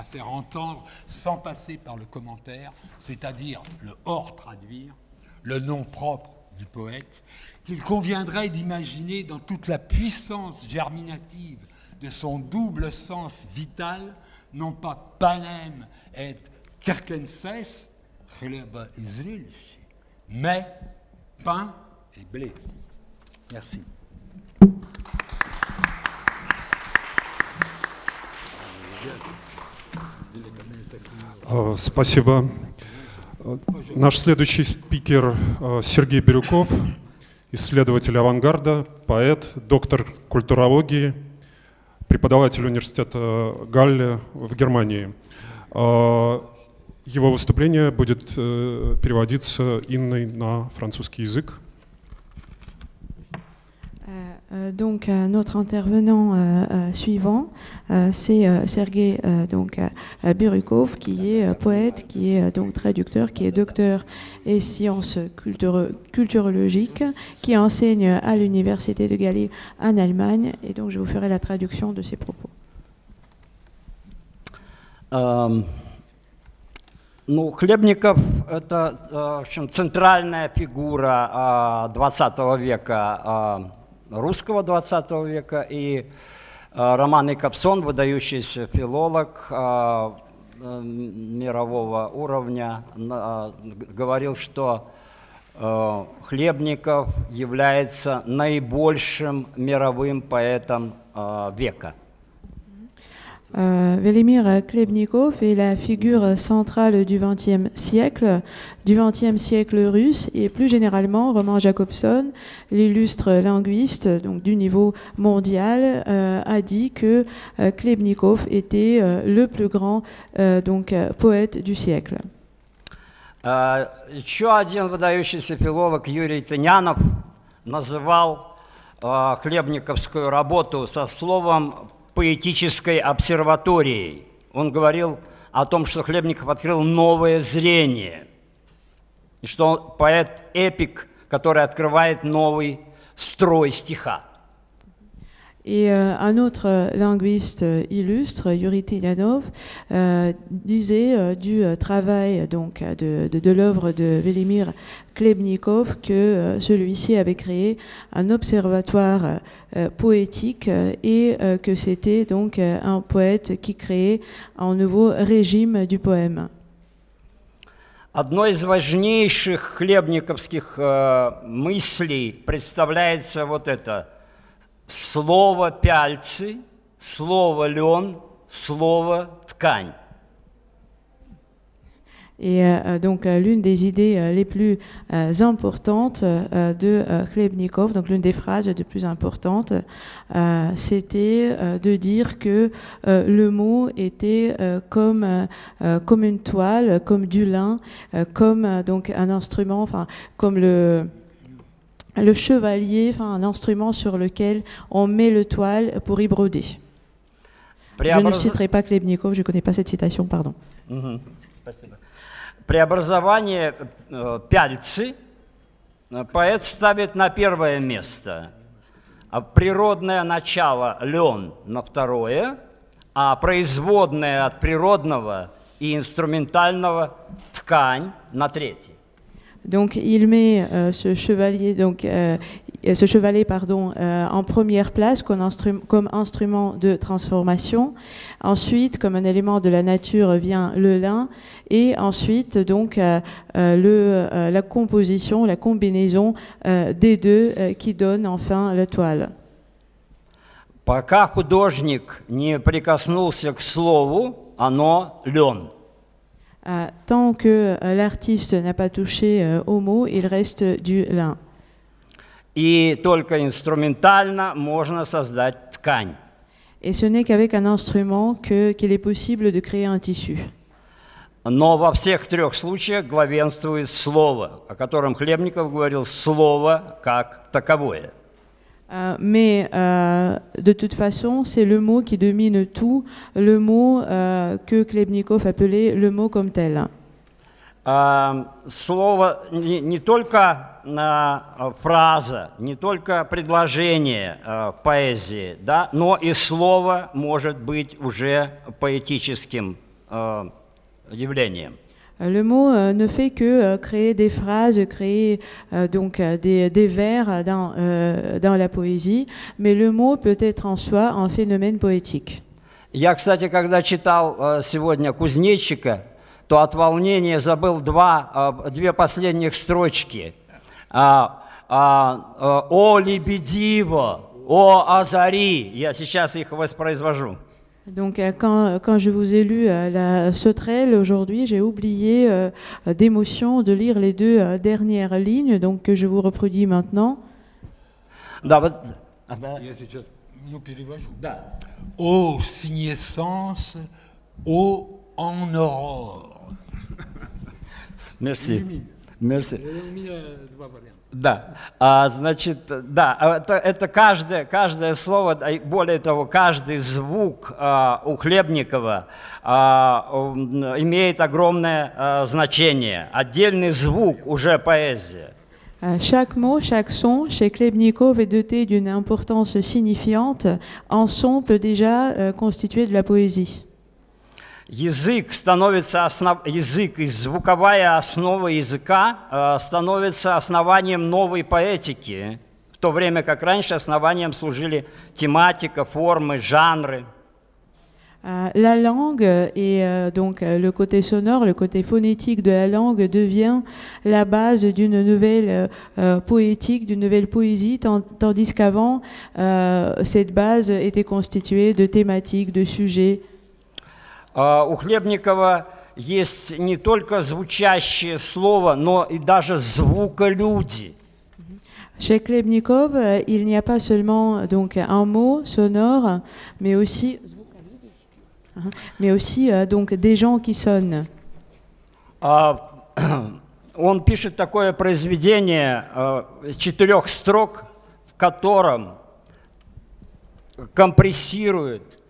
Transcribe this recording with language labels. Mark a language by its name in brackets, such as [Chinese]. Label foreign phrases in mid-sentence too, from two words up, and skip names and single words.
[French] faire entendre, sans passer par le commentaire, c'est-à-dire le hors-traduire, le nom propre du poète, qu'il conviendrait d'imaginer dans toute la puissance germinative de son double sens vital, non pas [Latin] panem et kerkenses, [French] mais pain et blé. Merci. [Russian] Спасибо. Наш следующий спикер Сергей Бирюков, исследователь авангарда, поэт, доктор культурологии, преподаватель университета Галле в Германии. Его выступление будет переводиться Инной на французский язык. [French] Donc notre intervenant suivant, c'est Sergei Birukov, qui est poète, qui est donc traducteur, qui est docteur et sciences culturologiques, qui enseigne à l'université de Galles en Allemagne, et donc je vous ferai la traduction de ses propos. [Russian] Ну, Хлебников – это, в общем, центральная фигура 20 века, русского 20 века, и Роман Якобсон, выдающийся филолог мирового уровня, говорил, что Хлебников является наибольшим мировым поэтом века. [French] Velimir Khlebnikov est la figure centrale du XXe siècle russe, et plus généralement Roman Jakobson, l'illustre linguiste donc du niveau mondial, a dit que Khlebnikov était le plus grand poète du siècle. [Russian] Еще один выдающийся филолог Юрий Тынянов называл хлебниковскую работу со словом поэтической обсерваторией. Он говорил о том, что Хлебников открыл новое зрение, и что он поэт-эпик, который открывает новый строй стиха. [French] Et un autre linguiste illustre, Yuri Tynyanov, disait du travail donc de l'œuvre de Velimir Khlebnikov que celui-ci avait créé un observatoire poétique et que c'était donc un poète qui créait un nouveau régime du poème. [Russian] Одной из важнейших хлебниковских мыслей представляется вот это: слово пяльцы, слово лен, слово ткань. [French] Et donc l'une des idées les plus importantes de Khlebnikov, donc l'une des phrases les plus importantes, c'était de dire que le mot était comme une toile, comme du lin, comme donc un instrument, enfin comme le chevalier, enfin un instrument sur lequel on met le toile pour y broder. Je ne citerai pas Khlebnikov, je ne connais pas cette citation, pardon. [Russian] Преобразование пяльцы поэт ставит на первое место, а природное начало лен на второе, а производное от природного и инструментального ткань на третье. [French] Donc il met ce chevalet en première place comme instrument de transformation. Ensuite, comme un élément de la nature, vient le lin, et ensuite donc la composition, la combinaison des deux qui donne enfin la toile. [Russian] Пока художник не прикоснулся к слову, оно лен. [French] Tant que l'artiste n'a pas touché au mot, il reste du lin. [Russian] И только инструментально можно создать ткань. [French] Et ce n'est qu'avec un instrument qu'il est possible de créer un tissu. [Russian] Но во всех трех случаях главенствует слово, о котором Хлебников говорил, слово как таковое. [French] Mais de toute façon, c'est le mot qui domine tout, le mot que Khlebnikov appelait le mot comme tel. [Russian] слово не только фраза, не только предложение в поэзии, да, но и слово может быть уже поэтическим явлением. [French] Le mot ne fait que créer des phrases, créer donc des vers dans la poésie, mais le mot peut être en soi un phénomène poétique. [Russian] Я, кстати, когда читал сегодня Кузнечика, то от волнения забыл две последних строчки. «О лебедиво, о азари». Я сейчас их воспроизвожу. [French] Donc quand je vous ai lu la sauterelle aujourd'hui, j'ai oublié d'émotion de lire les deux dernières lignes, donc que je vous reproduis maintenant. [Russian] Да, вот, Я сейчас перевожу. да. [French] Ô signescence, ô en aurore. Merci. Merci. [Russian] Два варианта. Да, значит, да, это каждое слово, более того, каждый звук у Хлебникова имеет огромное значение. Отдельный звук уже поэзия. [French] Chaque mot, chaque son chez Klebnikov est doté d'une importance signifiante. Un son peut déjà constituer de la poésie. [Russian] Язык язык и звуковая основа языка становится основанием новой поэтики, в то время как раньше основанием служили тематика, формы, жанры. [French] La langue et donc le côté sonore, le côté phonétique de la langue devient la base d'une nouvelle poétique, d'une nouvelle poésie, tandis qu'avant, cette base était constituée de thématiques, de sujets. [Russian] У Хлебникова есть не только звучащее слово, но и даже звуколюди. [French] Chez Klebnikov, il n'y a pas seulement donc un mot sonore, mais aussi donc des gens qui sonnent. [Russian] Он пишет такое произведение 4 строк, в котором компрессирует.